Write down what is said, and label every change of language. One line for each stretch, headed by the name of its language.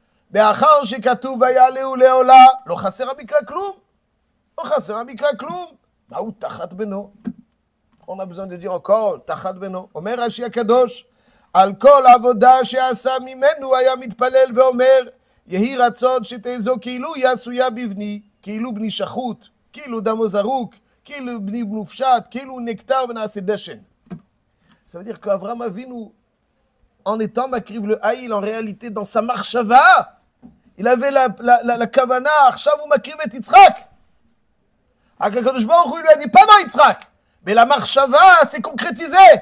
Hebrew: מאחר שכתוב ויעלהו לעולה, לא חסר המקרא כלום. לא חסר המקרא כלום. מהו תחת בנו?
French: On a besoin de dire encore,
Hebrew: תחת בנו. אומר רש"י הקדוש, על כל עבודה שעשה ממנו היה מתפלל ואומר, יהי רצון שתזו כאילו היא עשויה בבני, כאילו בני שחוט, כאילו דמו זרוק, כאילו בני מופשט, כאילו נקטר ונעשה דשן.
French: Ça veut dire qu'Avraham Avinu, en étant Makriv le Haïl, en réalité, dans sa marshava, il avait la kavana, Arshav ou Makriv et Yitzhak. HaKadosh Baruch Hu lui a dit, pas dans Yitzhak, mais la marshava s'est concrétisée.